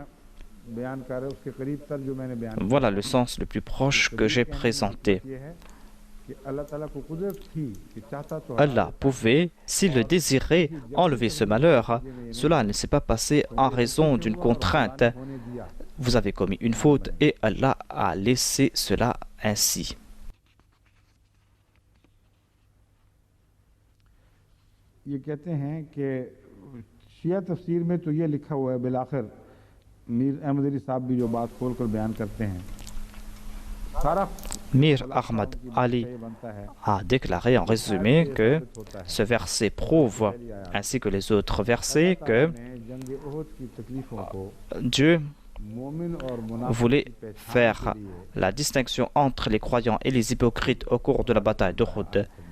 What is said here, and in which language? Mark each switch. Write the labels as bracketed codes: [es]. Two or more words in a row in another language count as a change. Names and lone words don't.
[fr] Voilà le sens le plus proche que j'ai présenté. Allah pouvait, s'il le désirait, enlever ce malheur. Cela ne s'est pas passé en raison d'une contrainte. Vous avez commis une faute et Allah a laissé cela ainsi. [ur] یہ کہتے ہیں کہ شیعہ تفسیر میں تو یہ لکھا ہوا ہے بالآخر میر احمد علی صاحب بھی جو بات کھول کر بیان کرتے ہیں سارا [fr] Mir Ahmad Ali a déclaré en résumé que ce verset prouve, ainsi que les autres versets, que Dieu voulait faire la distinction entre les croyants et les hypocrites au cours de la bataille d'Uhud.